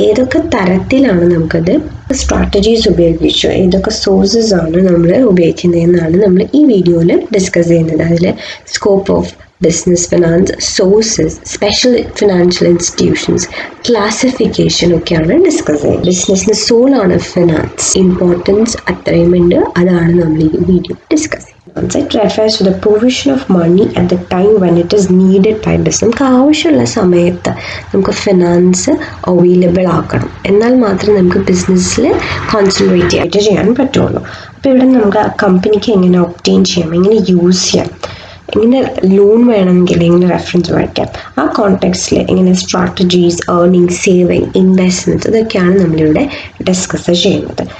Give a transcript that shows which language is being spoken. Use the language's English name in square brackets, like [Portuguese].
[Malayalam] ഏതൊക്കെ തരത്തിലാണ് നമുക്കത് സ്ട്രാറ്റജീസ് ഉപയോഗിച്ചു, ഏതൊക്കെ സോഴ്സസ് ആണ് നമ്മൾ ഉപയോഗിക്കുന്നതെന്നാണ് നമ്മൾ ഈ വീഡിയോയിൽ ഡിസ്കസ് ചെയ്യുന്നത്. അതിൽ scope of business finance, sources, special financial institutions, classification ഒക്കെയാണ് ഡിസ്കസ് ചെയ്യുന്നത്. ബിസിനസ്സിന് സോളാണ് ഫിനാൻസ്, ഇമ്പോർട്ടൻസ് അത്രയുമുണ്ട്. അതാണ് നമ്മൾ ഈ വീഡിയോ ഡിസ്കസ് ചെയ്യുന്നത്. [English] It refers to the provision of money at the time when it is needed by business. [Malayalam] നമുക്ക് ആവശ്യമുള്ള സമയത്ത് നമുക്ക് ഫിനാൻസ് അവൈലബിൾ ആക്കണം, എന്നാൽ മാത്രമേ നമുക്ക് ബിസിനസ്സിൽ കോൺസെൻട്രേറ്റ് ആയിട്ട് ചെയ്യാൻ പറ്റുള്ളൂ. അപ്പോൾ ഇവിടെ നമുക്ക് ആ കമ്പനിക്ക് എങ്ങനെ ഒബ്റ്റെയിൻ ചെയ്യാം, എങ്ങനെ യൂസ് ചെയ്യാം, എങ്ങനെ ലോൺ വേണമെങ്കിൽ എങ്ങനെ റെഫറൻസ് മേടിക്കാം, ആ കോണ്ടെക്സ്റ്റിൽ എങ്ങനെ സ്ട്രാറ്റജീസ്, ഏർണിംഗ്, സേവിങ്, ഇൻവെസ്റ്റ്മെൻറ്റ്സ്, ഇതൊക്കെയാണ് നമ്മളിവിടെ ഡിസ്കസ് ചെയ്യുന്നത്.